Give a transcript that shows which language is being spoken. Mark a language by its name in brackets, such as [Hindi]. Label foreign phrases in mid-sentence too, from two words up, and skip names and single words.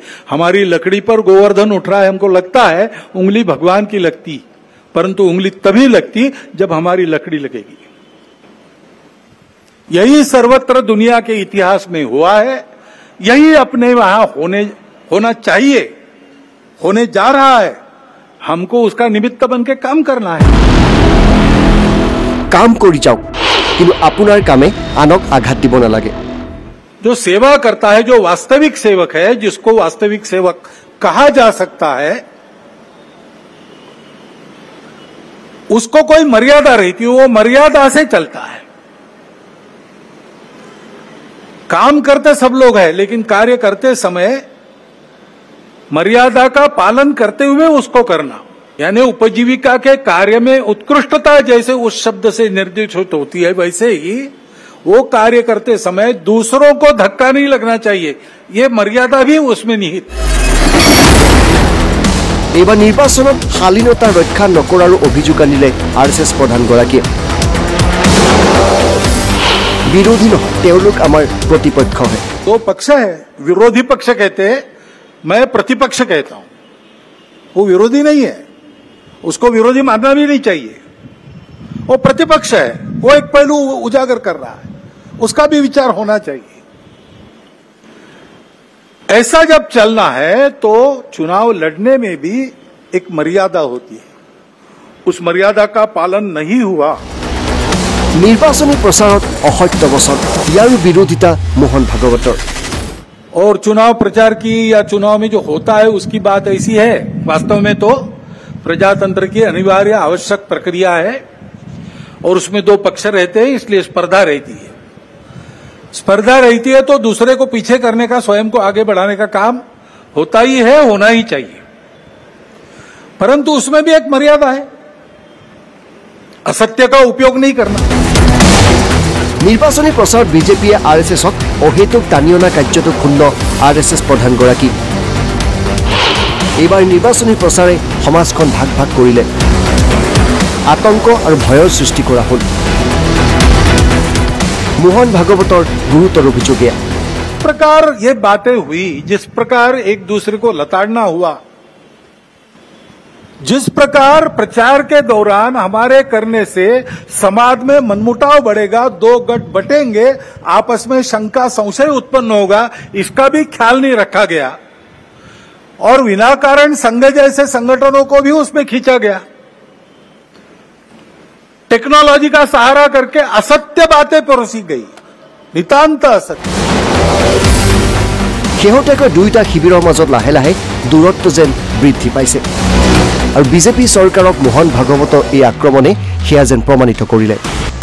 [Hindi] हमारी लकड़ी पर गोवर्धन उठ रहा है, हमको लगता है उंगली भगवान की लगती, परंतु उंगली तभी लगती जब हमारी लकड़ी लगेगी। यही सर्वत्र दुनिया के इतिहास में हुआ है, यही अपने वहां होना चाहिए, होने जा रहा है। हमको उसका निमित्त बन के काम करना है। [Assamese] কাম কৰি যাওক, কিন্তু আপোনাৰ কামে আনক আঘাত দিব নালাগে। [Hindi] जो सेवा करता है, जो वास्तविक सेवक है, जिसको वास्तविक सेवक कहा जा सकता है, उसको कोई मर्यादा रहती है, वो मर्यादा से चलता है। काम करते सब लोग हैं, लेकिन कार्य करते समय मर्यादा का पालन करते हुए उसको करना, यानी उपजीविका के कार्य में उत्कृष्टता जैसे उस शब्द से निर्देशित होती है, वैसे ही वो कार्य करते समय दूसरों को धक्का नहीं लगना चाहिए, ये मर्यादा भी उसमें निहित। [Assamese] এইবাৰ নিৰ্বাচনত শালীনতা ৰক্ষা নকৰাৰ অভিযোগ আনিলে আৰএছএছ প্ৰধানগৰাকীয়ে। বিৰোধী নহয়, তেওঁলোক আমাৰ প্ৰতিপক্ষ হয়। [Hindi] दो पक्ष है, विरोधी पक्ष कहते हैं, मैं प्रतिपक्ष कहता हूं। वो विरोधी नहीं है, उसको विरोधी मानना भी नहीं चाहिए। वो प्रतिपक्ष है, वो एक पहलू उजागर कर रहा है, उसका भी विचार होना चाहिए। ऐसा जब चलना है तो चुनाव लड़ने में भी एक मर्यादा होती है, उस मर्यादा का पालन नहीं हुआ। [Assamese] নিৰ্বাচনী প্ৰচাৰত অসত্য বচন, ইয়াৰ বিৰোধিতা মোহন ভাগৱতৰ। [Hindi] और चुनाव प्रचार की या चुनाव में जो होता है उसकी बात ऐसी है, वास्तव में तो प्रजातंत्र की अनिवार्य आवश्यक प्रक्रिया है, और उसमें दो पक्ष रहते हैं, इसलिए स्पर्धा रहती है। स्पर्धा रहती है तो दूसरे को पीछे करने का, स्वयं को आगे बढ़ाने का काम होता ही है, होना ही चाहिए, परंतु उसमें भी एक मर्यादा है, असत्य का उपयोग नहीं करना। [Assamese] নিৰ্বাচনী প্ৰচাৰত বিজেপিয়ে আৰএছএছক অহেতুক টানি অনা কাৰ্যটো ক্ষুণ্ণ আৰএছএছ প্ৰধানগৰাকী। এইবাৰ নিৰ্বাচনী প্ৰচাৰে সমাজখন ভাগ ভাগ কৰিলে, আতংক আৰু ভয়ৰ সৃষ্টি কৰা হ'ল। মোহন ভাগৱতৰ গুৰুতৰ অভিযোগ এয়া। [Hindi] प्रकार ये बातें हुई, जिस प्रकार एक दूसरे को लताड़ना हुआ, जिस प्रकार प्रचार के दौरान हमारे करने से समाज में मनमुटाव बढ़ेगा, दो गठ बटेंगे, आपस में शंका संशय उत्पन्न होगा, इसका भी ख्याल नहीं रखा गया, और विनाकारण संघ जैसे संगठनों को भी उसमें खींचा गया। टेक्नोलॉजी का सहारा करके असत्य बातें परोसी गई, नितांत असत्य। [Assamese] শেহতীয়াকৈ দুয়োটা শিবিৰৰ মাজত লাহে লাহে দূৰত্ব যেন বৃদ্ধি পাইছে, আৰু বিজেপি চৰকাৰক মোহন ভাগৱতৰ এই আক্ৰমণে সেয়া যেন প্ৰমাণিত কৰিলে।